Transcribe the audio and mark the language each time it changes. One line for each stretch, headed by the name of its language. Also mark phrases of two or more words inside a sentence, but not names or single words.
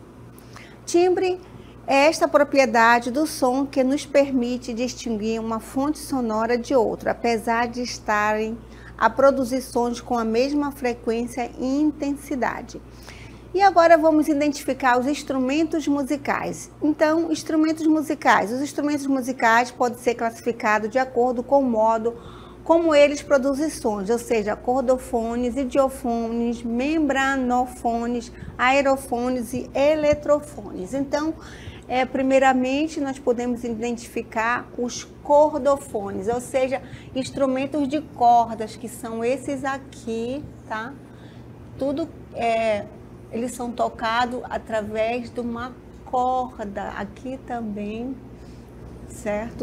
Portuguese: Timbre é esta propriedade do som que nos permite distinguir uma fonte sonora de outra, apesar de estarem a produzir sons com a mesma frequência e intensidade. E agora vamos identificar os instrumentos musicais. Então, instrumentos musicais. Os instrumentos musicais podem ser classificados de acordo com o modo como eles produzem sons, ou seja, cordofones, idiofones, membranofones, aerofones e eletrofones. Então, primeiramente, nós podemos identificar os cordofones, ou seja, instrumentos de cordas, que são esses aqui, tá? Eles são tocados através de uma corda, aqui também, certo?